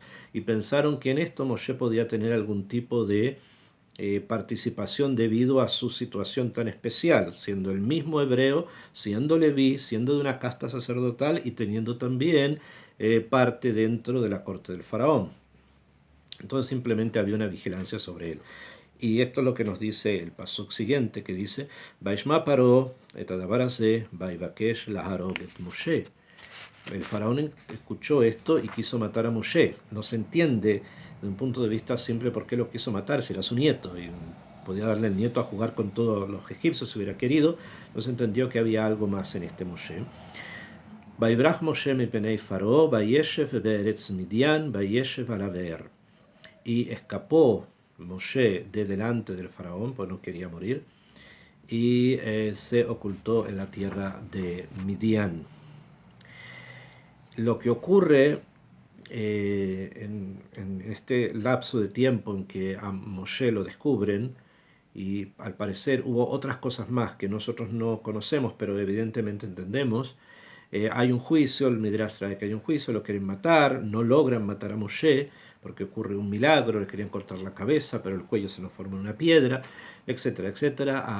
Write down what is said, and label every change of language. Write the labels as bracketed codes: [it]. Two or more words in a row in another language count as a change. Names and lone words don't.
[es] Y pensaron que en esto Moshe podía tener algún tipo de participación debido a su situación tan especial, siendo el mismo hebreo, siendo leví, siendo de una casta sacerdotal y teniendo también parte dentro de la corte del faraón. Entonces simplemente había una vigilancia sobre él. Y esto es lo que nos dice el pasuk siguiente, que dice, [he] וישמע פרעה את הדבר הזה ויבקש להרוג את משה. [es] El faraón escuchó esto y quiso matar a Moshe. No se entiende de un punto de vista simple por qué lo quiso matar, si era su nieto y podía darle el nieto a jugar con todos los egipcios si hubiera querido. No se entendió que había algo más en este Moshe. [he] ויברח משה מפני פרעה וישב בארץ מדין וישב על הבאר. [es] Y escapó Moshe de delante del faraón, pues no quería morir, y se ocultó en la tierra de Midian. Lo que ocurre en este lapso de tiempo en que a Moshe lo descubren, y al parecer hubo otras cosas más que nosotros no conocemos, pero evidentemente entendemos, hay un juicio, el Midrash trae que hay un juicio, lo quieren matar, no logran matar a Moshe, porque ocurre un milagro, le querían cortar la cabeza, pero el cuello se nos forma en una piedra, etcétera, etcétera.